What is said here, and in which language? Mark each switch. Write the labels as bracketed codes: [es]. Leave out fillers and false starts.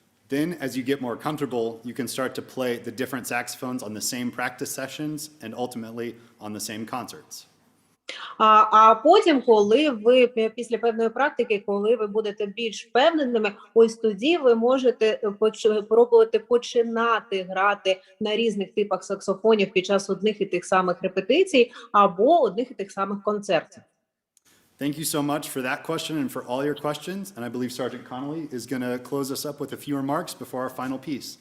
[en] Then, as you get more comfortable, you can start to play the different saxophones on the same practice sessions and ultimately on the same concerts. [uk] А потім, коли ви після певної практики, коли ви будете більш впевненими, ось тоді ви можете пробувати починати грати на різних типах саксофонів під час одних і тих самих репетицій або одних і тих самих концертів. [en] Thank you so much for that question and for all your questions. And I believe Sergeant Connolly is going to close us up with a few remarks before our final piece.